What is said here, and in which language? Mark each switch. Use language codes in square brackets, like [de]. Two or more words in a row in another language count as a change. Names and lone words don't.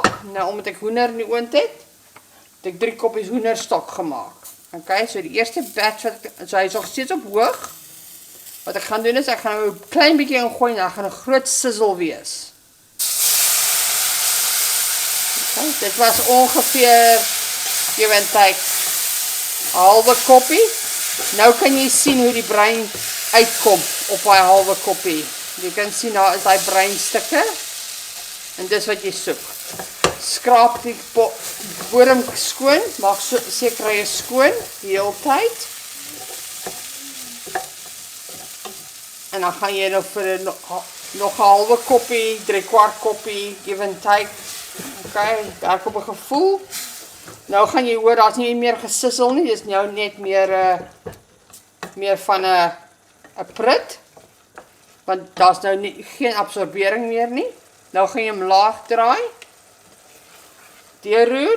[af] Nou omdat ek hoender in die oond het ek 3 koppies hoenderstok gemaak. Okay, so die eerste batch so hy is nog steeds op hoog. Wat ek gaan doen is ek gaan nou 'n klein bietjie ingooi en dan gaan 'n groot sizzle wees. Okay, dit was ongeveer [en] give and take [af] 'n halwe koppie. Nou kan jy sien hoe die bruin uitkom op daai halwe koppie. Jy kan sien daar is daai bruin stukke. En dis wat jy soek. Skraap die bodem skoon, maak seker hy is skoon die hele tyd. En dan gaan jy nou vir nog 'n halwe koppie, 3/4 koppie [en] give and take. [af] Okay, daar kom 'n gevoel. Nou gaan jy hoor, daar's nie meer gesissel nie, dis nou net meer van 'n prit. Want daar's nou nie, geen absorbering meer nie. Nou gaan jy hom laag draai. Deurroer.